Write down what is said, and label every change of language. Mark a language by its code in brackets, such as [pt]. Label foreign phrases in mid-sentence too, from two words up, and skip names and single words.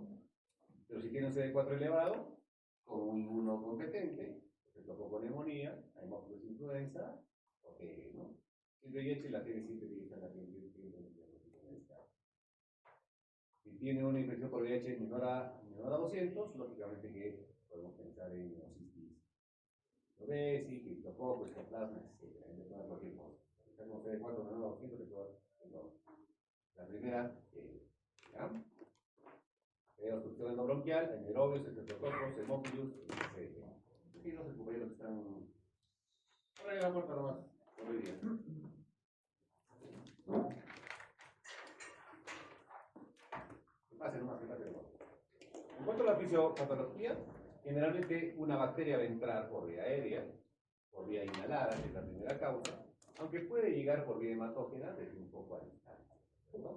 [es] Pero si tiene un CD4 elevado, con un inmunocompetente, estreptococo neumonía, Haemophilus influenza, ok, ¿no? Si el VIH la tiene siempre que está la Si tiene una infección por VIH menor a 200, lógicamente que podemos pensar en ositis novesis, criptococo, histoplasma, etc. Le puede dar cualquier cosa. Si está con CD4 menor a 200, le puede dar la primera, ¿ya? Obstrucción endobronquial, anaerobios, estreptococos, hemófilos, etc. Aquí los compañeros están. Ahora ya la puerta nomás, por hoy día. Pase nomás, que pase nomás. En cuanto a la fisiopatología, generalmente una bacteria va a entrar por vía aérea, por vía inhalada, que es la primera causa, aunque puede llegar por vía hematógena desde un poco a distancia, ¿no?